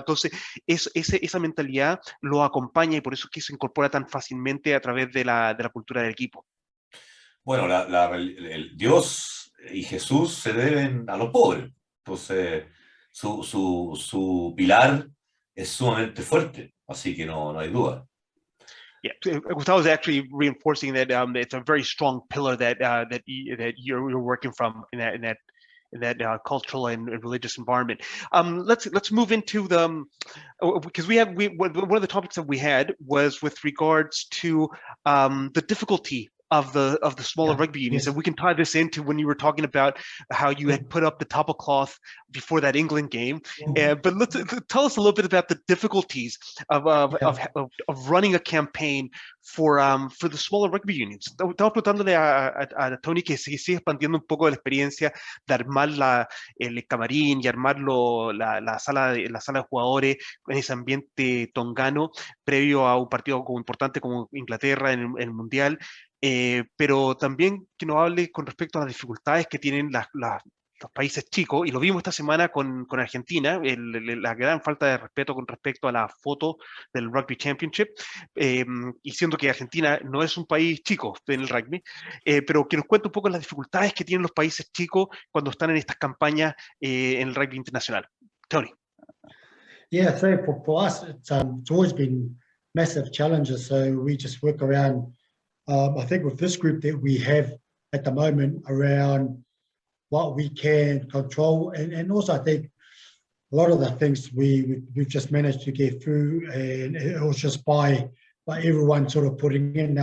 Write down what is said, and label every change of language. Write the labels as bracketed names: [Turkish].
[Spanish] Entonces, esa mentalidad lo acompaña y por eso es que se incorpora tan fácilmente a través de la cultura del equipo. Bueno, el Dios y Jesús se deben a los pobres. Entonces, su pilar es sumamente fuerte, así que no hay duda. [English] Yeah, Gustavo is actually reinforcing that it's a very strong pillar that you're working from in that cultural and religious environment. Let's move into the because one of the topics that we had was with regards to the difficulty of the smaller rugby unions, and we can tie this into when you were talking about how you had put up the topple cloth before that England game. But let's tell us a little bit about the difficulties of running a campaign for the smaller rugby unions. [Spanish] Estaba preguntándole a Tony que sigue expandiendo un poco de la experiencia de armar el camarín y armar la sala de jugadores en ese ambiente tongano previo a un partido como importante como Inglaterra en el Mundial. Pero también que nos hable con respecto a las dificultades que tienen los países chicos, y lo vimos esta semana con Argentina, la gran falta de respeto con respecto a la foto del Rugby Championship, y siendo que Argentina no es un país chico en el rugby, pero que nos cuente un poco las dificultades que tienen los países chicos cuando están en estas campañas en el rugby internacional. Tony. [English] Yeah, so for us, it's always been massive challenges. So we just work around, I think with this group that we have at the moment, around what we can control, and also I think a lot of the things we've just managed to get through, and it was just by everyone sort of putting in.